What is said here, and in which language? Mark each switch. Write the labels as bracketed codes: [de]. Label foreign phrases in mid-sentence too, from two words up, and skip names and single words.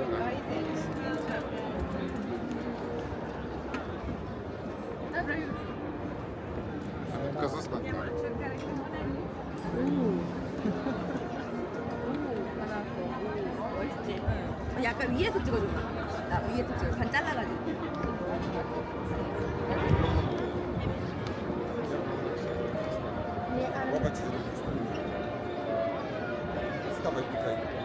[pl] Tylko zostań. [ko] 약간 위에서 찍어줘. 나 위에서 찍어. 반 잘라가지고. [pl] Łapać się. Stawaj tutaj.